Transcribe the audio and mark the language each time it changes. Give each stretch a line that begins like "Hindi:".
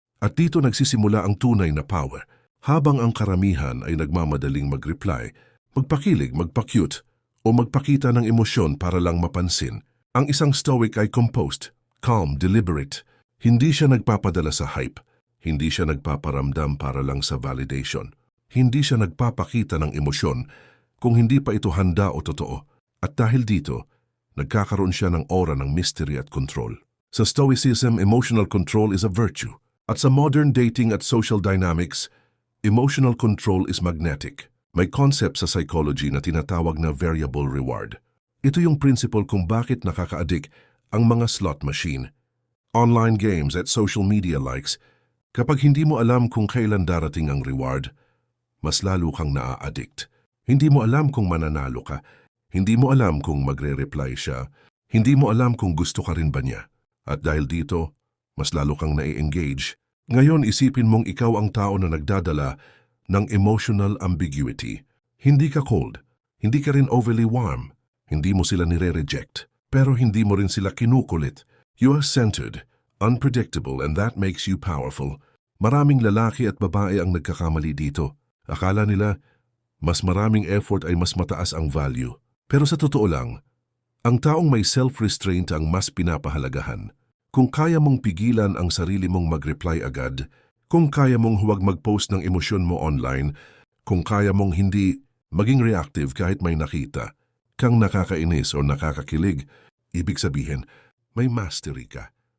Filipino: At dito nagsisimula ang tunay na power. Habang ang karamihan ay nagmamadaling mag-reply, magpakilig, magpa-cute, o magpakita ng emosyon para lang mapansin, ang isang Stoic ay
English: composed, calm, deliberate.
Filipino: Hindi siya nagpapadala sa hype. Hindi siya nagpaparamdam para lang sa validation. Hindi siya nagpapakita ng emosyon kung hindi pa ito handa o totoo. At dahil dito, nagkakaroon siya ng aura ng mystery at control. Sa Stoicism,
English: emotional control is a virtue.
Filipino: At sa modern dating at social dynamics,
English: emotional control is magnetic.
Filipino: May concept sa psychology na tinatawag na variable reward. Ito yung principle kung bakit nakaka-addict ang mga slot machine, online games at social media likes. Kapag hindi mo alam kung kailan darating ang reward, mas lalo kang naa-addict. Hindi mo alam kung mananalo ka. Hindi mo alam kung magre-reply siya. Hindi mo alam kung gusto ka rin ba niya. At dahil dito, mas lalo kang nai-engage. Ngayon isipin mong ikaw ang tao na nagdadala ng
English: emotional ambiguity.
Filipino: Hindi ka cold. Hindi ka rin overly warm. Hindi mo sila nire-reject. Pero hindi mo rin sila kinukulit.
English: You are centered, unpredictable, and that makes you powerful.
Filipino: Maraming lalaki at babae ang nagkakamali dito. Akala nila, mas maraming effort ay mas mataas ang value. Pero sa totoo lang, ang taong may self-restraint ang mas pinapahalagahan. Kung kaya mong pigilan ang sarili mong mag-reply agad, kung kaya mong huwag mag-post ng emosyon mo online, kung kaya mong hindi maging reactive kahit may nakita kang nakakainis o nakakakilig, ibig sabihin, may mastery ka.